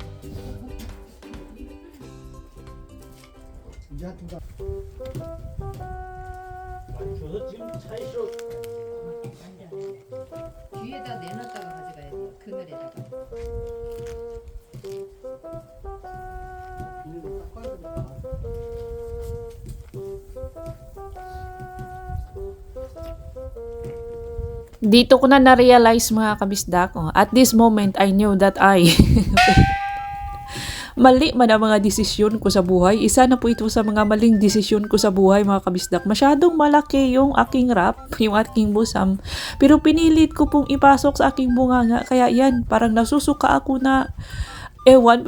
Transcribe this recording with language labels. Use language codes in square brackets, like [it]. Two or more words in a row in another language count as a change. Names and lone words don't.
[ko] 이제 하여튼 많이 줘서 지금 차에 실어. 뒤에다 내놨다가 가져가야 돼, 그늘에다가. 비닐을 닦아야 되겠다. [tl] Dito ko na na-realize mga kabisdak. [en] At this moment, I knew that [tl] mali man ang mga desisyon ko sa buhay. Isa na po ito sa mga maling desisyon ko sa buhay mga kabisdak. Masyadong malaki yung aking wrap, yung aking busam. Pero pinilit ko pong ipasok sa aking bunganga. Kaya yan, parang nasusuka ako na ewan.